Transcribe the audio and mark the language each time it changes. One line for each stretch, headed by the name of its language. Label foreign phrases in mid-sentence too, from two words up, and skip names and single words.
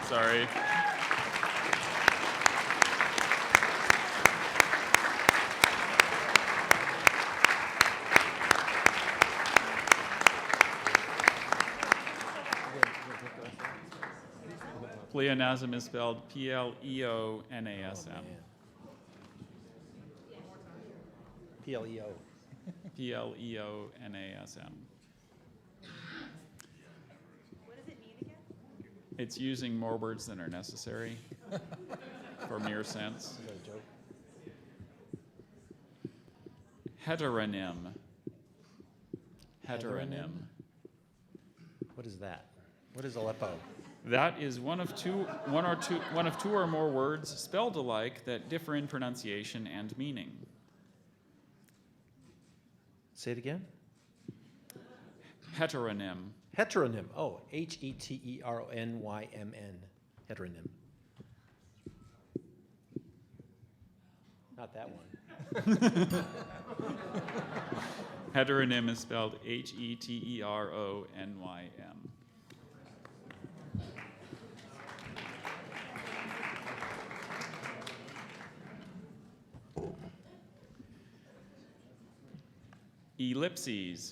English: Sorry. Pleonasm is spelled P-L-E-O-N-A-S-M. P-L-E-O. P-L-E-O-N-A-S-M. What does it mean again? It's using more words than are necessary for mere sense. Is that a joke? Heteronym. Heteronym. What is that? What is Aleppo? That is one of two or more words spelled alike that differ in pronunciation and meaning. Say it again. Heteronym. Heteronym. Oh, Heteronymn. Heteronym. Not that one. Heteronym is spelled Heteronym. Ellipses.